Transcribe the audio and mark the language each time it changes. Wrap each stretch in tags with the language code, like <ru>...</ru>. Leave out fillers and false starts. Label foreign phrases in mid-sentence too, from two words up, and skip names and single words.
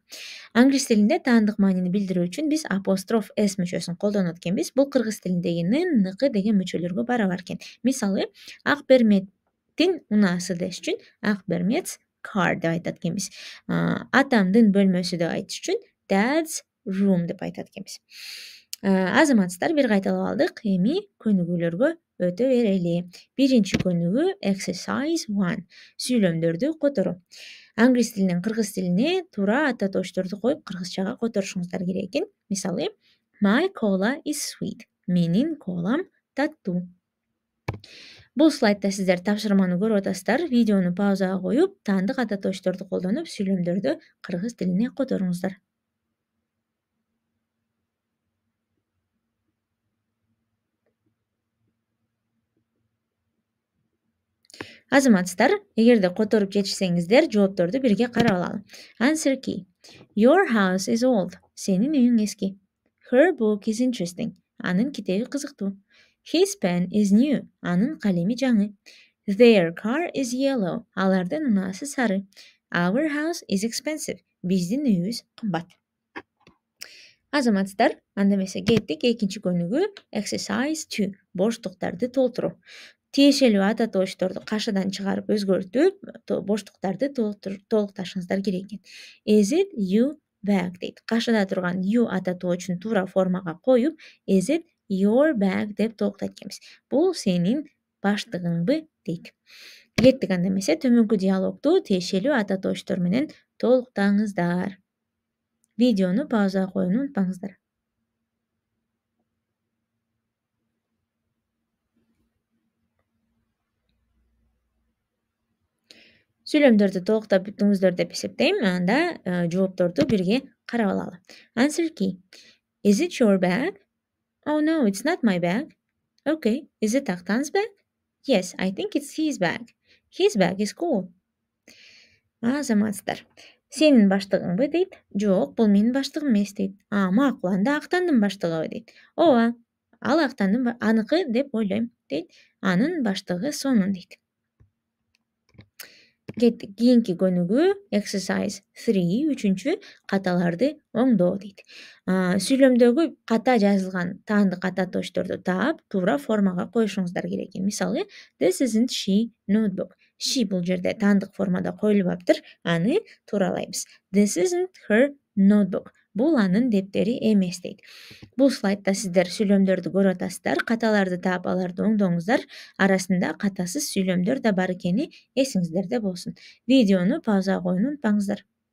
<ky>Англис тилинде таандык маанини билдирүү үчүн биз апостроф с мүчөсүн колдонот экенбиз. Бул кыргыз тилиндеги н, ныкы деген мүчөлөргө барабар экен. Мисалы, ак берметтин унаасы деш үчүн ак берметс car деп айтат экенбиз. Атамдын бөлмөсү деп айтыш үчүн</ky> <en>dad's room</en> <ky>деп айтат экенбиз. Азаматсыздар, бир кайталап алдык. Эми көнүгүүлөргө өтө берели. Биринчи көнүгүү exercise 1. Сүйлөмдөрдү которуу. Англис тилинен кыргыз тилине туура ата тоошторду коюп кыргызчага которушуңуздар керек экен. Мисалы,</ky> <en>my cola is sweet.</en> <ky>Менин колам таттуу. Бул слайдта сиздер тапшырманы көрүп атасыздар. Видеону паузага коюп, таандык ата тоошторду колдонуп сүйлөмдөрдү кыргыз тилине которуңуздар. Азаматсыздар, эгерде которуп жетишсеңиздер, жоопторду бирге карап алалы.</ky> <en>Answer key. Your house is old.</en> <ky>Сенин үйүң эски.</ky> <en>Her book is interesting.</en> <ky>Анын китеби кызыктуу.</ky> <en>His pen is new.</en> <ky>Анын калеми жаңы.</ky> <en>Their car is yellow.</en> <ky>Алардын унаасы сары.</ky> <en>Our house is expensive.</en> <ky>Биздин үйүбүз кымбат. Азаматсыздар, анда эмесе кеттик. Экинчи көнүгүү exercise 2. Боштуктарды толтуруу. Тиешелүү ата тоошторду кашыдан чыгарып өзгөртүп, боштуктарды толукташыңыздар керек экен.</ky> <en>Is it you bag</en> <ky>дейт. Кашыда турган you ата тоочун туура формага коюп,</ky> <en>is it your bag</en> <ky>деп толуктайт экенбиз. Бул сенин баштыгыңбы дейт. Кеттик анда эмесе төмөнкү диалогду тиешелүү ата тооштор менен толуктаңыздар. Видеону паузага коюуну унутпаңыздар. Сүйлөмдөрдү толуктап бүттүңүздөр деп эсептейм. Анда жоопторду бирге карап алалы.</ky> <en>Answer key. Is it your bag? Oh no, it's not my bag. Okay, is it Актан's bag? Yes, I think it's his bag. His bag is cool.</en> <ky>Азаматсыздар. Сенин баштыгыңбы дейт. Жок, бул менин баштыгым эмес дейт. Макул, анда Актандын баштыгыбы дейт. Ооба, ал Актандын аныкы деп ойлойм дейт. Анын баштыгы сонун дейт. Кеттик. Кийинки көнүгүү exercise 3, үчүнчү каталарды оңдоо дейт. Сүйлөмдөгү ката жазылган таандык ата тоошторду таап, туура формага коюшуңуздар керек экен. Мисалы,</ky> <en>this isn't she notebook.</en> <ky>She бул жерде таандык формада коюлуп аптыр. Аны тууралайбыз.</ky> <en>This isn't her notebook.</en> <ky>Бул анын дептери эмес дейт. Бул слайдта сиздер сүйлөмдөрдү көрүп атасыздар. Каталарды таап аларды оңдоңуздар. Арасында катасыз сүйлөмдөр да бар экени эсиңиздерде болсун. Видеону паузага коюуну унутпаңыздар.</ky>